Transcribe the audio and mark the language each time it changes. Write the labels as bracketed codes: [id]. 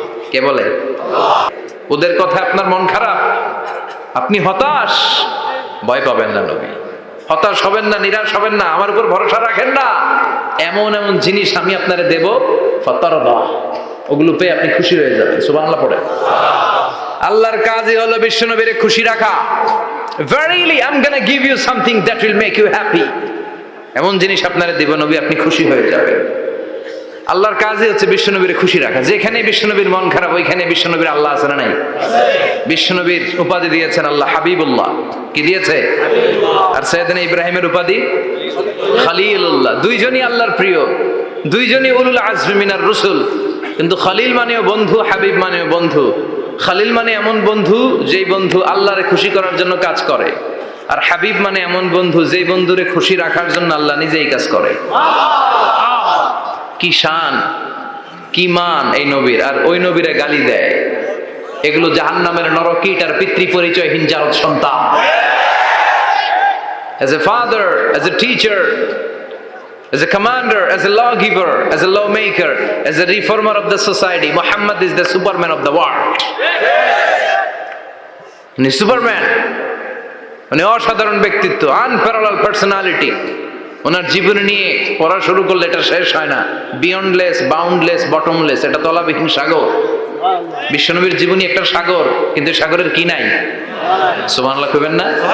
[bn] কে বলে? ওদের কথা আপনার মন খারাপ, আপনি হতাশ, ভয় পাবেন না নবী, হতাশ হবেন না, নিরাশ হবেন না, আমার উপর ভরসা রাখেন না। এমন এমন জিনিস আমি আপনারে দেব, ফাতারদা, ওগুলো পেয়ে আপনি খুশি হয়ে যাবেন। সুবহানাল্লাহ পড়ে। আল্লাহর কাজই হলো বিশ্বনবীরে খুশি রাখা। [en] Verily I'm gonna give you something that will make you happy. [bn] এমন জিনিস আপনারে দেব নবী, আপনি খুশি হয়ে যাবেন। আল্লাহর কাজই হচ্ছে বিশ্বনবীরে খুশি রাখা। যেখানে বিশ্বনবীর মন খারাপ, ওইখানে বিশ্বনবীর আল্লাহ আছে না নাই? বিশ্বনবীর উপাধি দিয়েছেন আল্লাহ হাবিবুল্লাহ। কি দিয়েছে? আর সাইয়েদনা ইব্রাহিমের উপাধি খলিলুল্লাহ। দুইজনই আল্লাহর প্রিয়, দুইজনই উলুল আজমি মিনার রসুল। কিন্তু খলিল মানেও বন্ধু, হাবিব মানেও বন্ধু। খলিল মানে এমন বন্ধু যেই বন্ধু আল্লাহরে খুশি করার জন্য কাজ করে, আর হাবিব মানে এমন বন্ধু যেই বন্ধুরে খুশি রাখার জন্য আল্লাহ নিজেই কাজ করে। কি শান, কি মান এই নবীর! আর ওই নবীরে গালি দেয়, এগুলো জাহান্নামের নরকীটার পিতৃ পরিচয়হীন জারদ সন্তান। [en] As a father, as a teacher, as a commander, as a lawgiver, as a lawmaker, as a reformer of the society, Muhammad is the Superman of the world. [bn] উনি সুপারম্যান, উনি অসাধারণ ব্যক্তিত্ব, আনপ্যারালাল পার্সোনালিটি। ওনার জীবনী নিয়ে পড়া শুরু করলে এটা শেষ হয় না। বিয়ন্ডলেস, বাউন্ডলেস, বটমলেস, এটা তলাবিহীন সাগর। বিশ্বনবীর জীবনী একটা সাগর, কিন্তু সাগরের কি নাই? সুবহানাল্লাহ কইবেন না?